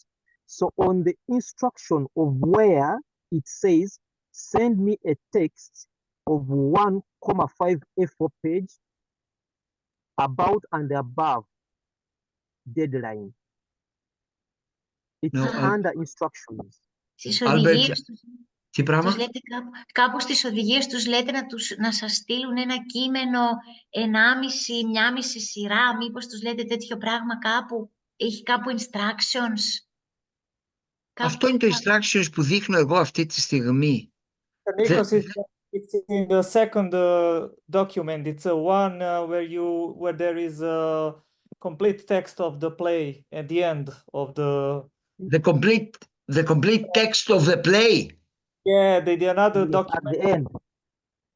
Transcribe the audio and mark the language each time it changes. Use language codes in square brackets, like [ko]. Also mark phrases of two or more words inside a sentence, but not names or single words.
[en] So on the instruction of where it says, send me a text of 1,5 A4 page about and above deadline. It's under instructions. Albert, [el] τι πράγμα? Τους λέτε κάπου στις οδηγίες τους λέτε να σας στείλουν ένα κείμενο 1,5 σειρά, μήπως τους λέτε τέτοιο πράγμα κάπου, έχει κάπου instructions. Αυτό είναι το instructions που δείχνω εγώ αυτή τη στιγμή. [en] Nikos, it's in the second document. It's a one where there is a complete text of the play at the end of the complete text of the play. Yeah, another document at the end.